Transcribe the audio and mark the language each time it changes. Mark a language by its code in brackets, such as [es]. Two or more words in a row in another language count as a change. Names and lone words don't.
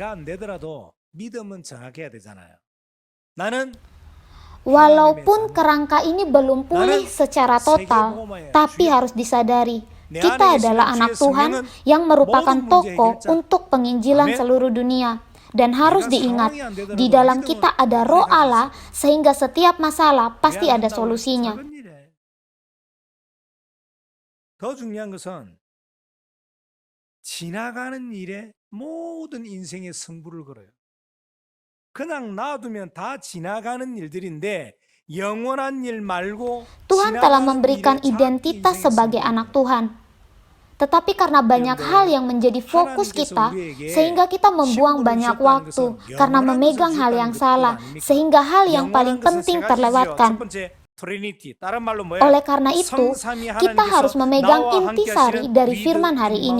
[id] Walaupun kerangka ini belum pulih secara total, tapi harus disadari, kita adalah anak Tuhan yang merupakan tokoh untuk penginjilan seluruh dunia. Dan harus diingat, di dalam kita ada Roh Allah, sehingga setiap masalah pasti ada solusinya. [ko] 더 중요한 것은 지나가는 일에 모든 인생의 승부를 걸어요. 그냥 놔두면 다 지나가는 일들인데 영원한 일 말고 [id] Tuhan telah memberikan identitas sebagai anak Tuhan. Tetapi karena banyak hal yang menjadi fokus kita, sehingga kita membuang banyak waktu karena memegang hal yang salah, sehingga hal yang paling penting terlewatkan. Oleh karena itu, kita harus memegang intisari dari firman hari ini.